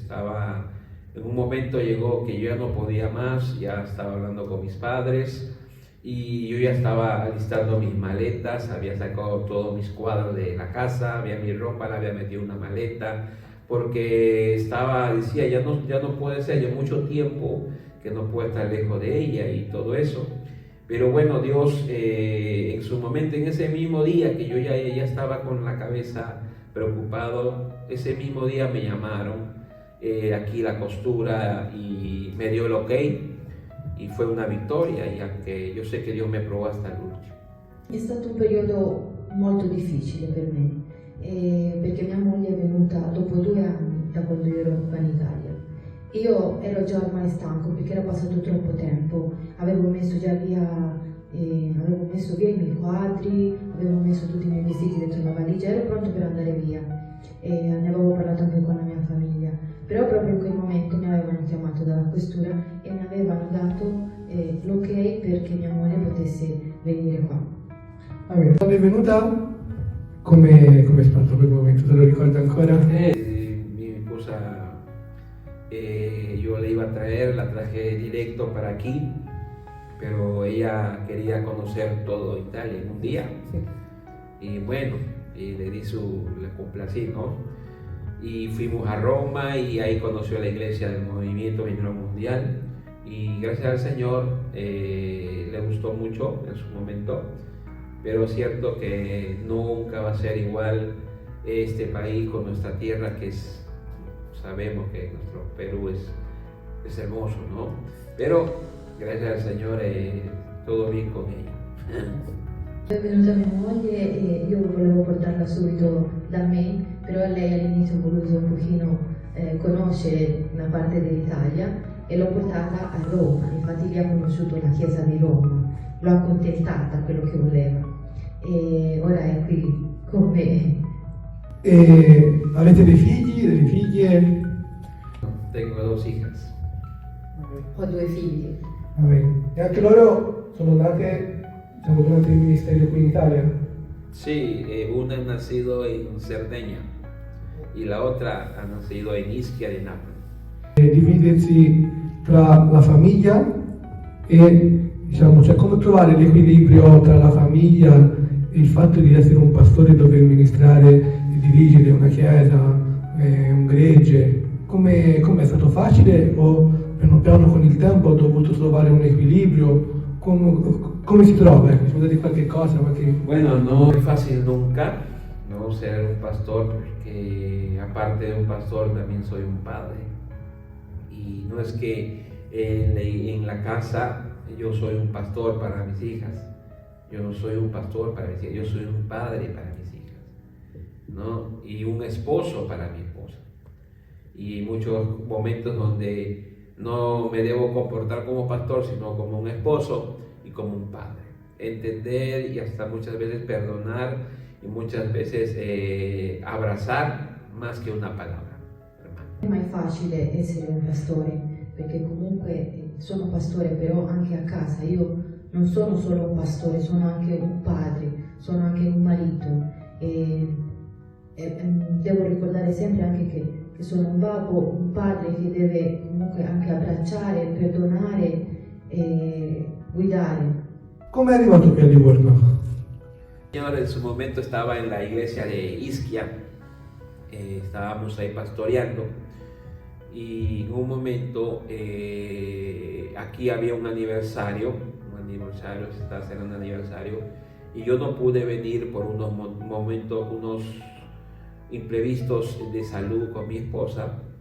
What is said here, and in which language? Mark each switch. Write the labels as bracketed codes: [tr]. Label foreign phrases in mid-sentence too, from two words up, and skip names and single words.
[es] En un momento llegó que yo ya no podía más, ya estaba hablando con mis padres y yo ya estaba alistando mis maletas, había sacado todos mis cuadros de la casa, había mi ropa, la había metido en una maleta, porque decía, ya no puede ser, ya mucho tiempo que no puedo estar lejos de ella y todo eso. Pero bueno, Dios en su momento, en ese mismo día que yo ya estaba con la cabeza preocupado, ese mismo día me llamaron aquí la costura y me dio el ok, y fue una vittoria, y anche yo sé [it] che Dio mi probò [es] hasta l'ultimo. [it] È stato un periodo molto difficile per me, perché mia moglie è venuta dopo 2 anni da quando io ero qua in Italia, Io ero già ormai stanco perché era passato troppo tempo, avevo messo via i miei quadri, avevo messo tutti i miei vestiti dentro la valigia, ero pronto per andare via e ne avevo parlato anche con la mia famiglia, però proprio in quel momento mi avevano chiamato dalla questura e mi avevano dato l'ok perché mia moglie potesse venire qua. Quando è venuta, come è stato quel momento? Te lo ricordi ancora? [es] Mi esposa, yo le iba a traer, la traje directo para aquí, pero ella quería conocer todo Italia en un día. Y bueno, y le complací, ¿no? Y fuimos a Roma y ahí conoció la iglesia del Movimiento Misionero Mundial. Y gracias al Señor le gustó mucho en su momento, pero es cierto que nunca va a ser igual este país con nuestra tierra, que es, sabemos que nuestro Perú es hermoso, ¿no? Pero gracias al Señor todo bien con ella. [it] È venuta mia moglie e io volevo portarla subito da me, però lei all'inizio ha voluto un pochino conoscere una parte dell'Italia e l'ho portata a Roma, infatti lì ha conosciuto la chiesa di Roma, l'ho accontentata quello che voleva e ora è qui con me. E avete dei figli, delle figlie? [es] Tengo 2 hijas. [it] Ho 2 figli. E anche loro sono nate, diciamo, durante il ministero qui in Italia? [es] Sí, una ha nacido en Cerdeña y la otra ha nacido en Ischia de Nápoles. [it] Dividersi tra la famiglia e, diciamo, cioè come trovare l'equilibrio tra la famiglia e il fatto di essere un pastore, dover ministrare e dirigere una chiesa, un gregge. Come è stato facile o piano piano con il tempo ho dovuto trovare un equilibrio? Come si trova? Si può dire qualche cosa? [es] Bueno, no es fácil nunca, ¿no? Ser un pastor, porque aparte de un pastor también soy un padre. Y no es que en la casa yo soy un pastor para mis hijas, yo no soy un pastor para mis hijas, yo soy un padre para mis hijas, ¿no? Y un esposo para mi esposa. Y muchos momentos donde no me debo comportar como pastor, sino como un esposo y como un padre. Entender y hasta muchas veces perdonar y muchas veces abrazar más que una palabra, hermano. [it] Non è mai facile essere un pastore, perché comunque sono pastore, però anche a casa io non sono solo un pastore, sono anche un padre, sono anche un marito e devo ricordare sempre anche che sono un babbo, un padre che deve comunque anche abbracciare, perdonare e guidare. Come è arrivato qui a Livorno? [es] El Señor en su momento estaba en la iglesia de Ischia, estábamos ahí pastoreando y en un momento aquí había un aniversario, se está haciendo un aniversario y yo no pude venir por unos momentos, unos imprevistos de salud con mi esposa